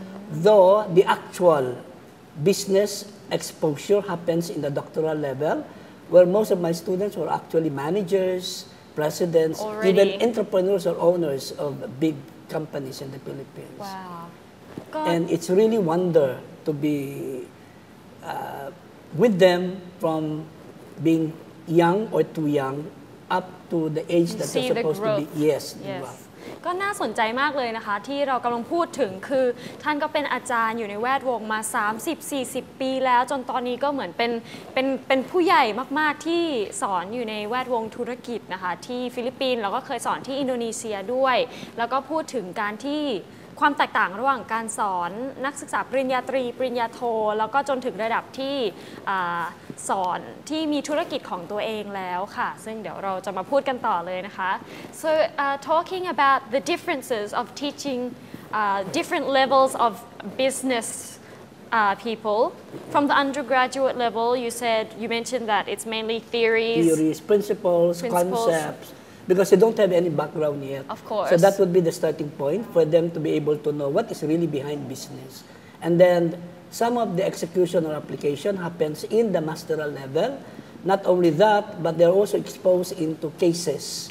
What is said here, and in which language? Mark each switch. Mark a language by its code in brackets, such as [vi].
[en] though the actual business exposure happens in the doctoral level, where most of my students were actually managers, presidents, even entrepreneurs or owners of big companies in the Philippines. Wow. And it's really wonder to be with them from being young or too young up to the age that they're supposed to be. Yes. Yes. [th] ก็น่าสนใจมากเลยนะคะที่เรากำลังพูดถึงคือท่านก็เป็นอาจารย์อยู่ในแวดวงมา 30-40 ปีแล้วจนตอนนี้ก็เหมือนเ ป็นผู้ใหญ่มากๆที่สอนอยู่ในแวดวงธุรกิจนะคะที่ฟิลิปปินส์แล้วก็เคยสอนที่อินโดนีเซียด้วยแล้วก็พูดถึงการที่ความแตกต่างระหว่างการสอนนักศึกษาปริญญาตรีปริญญาโทแล้วก็จนถึงระดับที่ สอนที่มีธุรกิจของตัวเองแล้วค่ะซึ่งเดี๋ยวเราจะมาพูดกันต่อเลยนะคะ [en] so talking about the differences of teaching different levels of business people from the undergraduate level you mentioned that it's mainly theories, principles, concepts, because they don't have any background yet. Of course. So that would be the starting point for them to be able to know what is really behind business. And then some of the execution or application happens in the masteral level. Not only that, but they're also exposed into cases.